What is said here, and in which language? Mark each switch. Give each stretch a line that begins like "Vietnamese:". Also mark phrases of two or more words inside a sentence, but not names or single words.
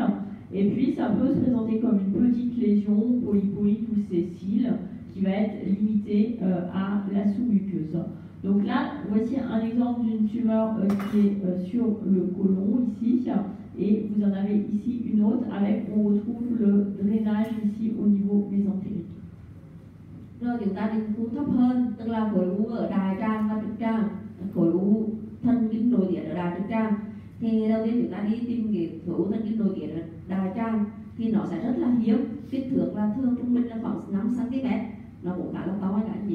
French: Et puis, ça peut se présenter comme une petite lésion polypoïde ou sessile qui va être limitée à la sous-muqueuse. Donc là, voici un exemple d'une tumeur qui est sur le côlon ici, et vous en avez ici une autre avec, on retrouve le drainage ici au niveau mésentérique.
Vietnamese: Rồi chúng ta đi khu thấp hơn, tức là khối u ở đại tràng và trực tràng, khối u thần kinh nội tiết ở đại trực tràng. Thì đầu tiên chúng ta đi tìm cái khối u thần kinh nội tiết ở đại tràng thì nó sẽ rất là hiếm, kích thước là thường trung bình là khoảng 5 cm, nó cũng khá là to các anh chị.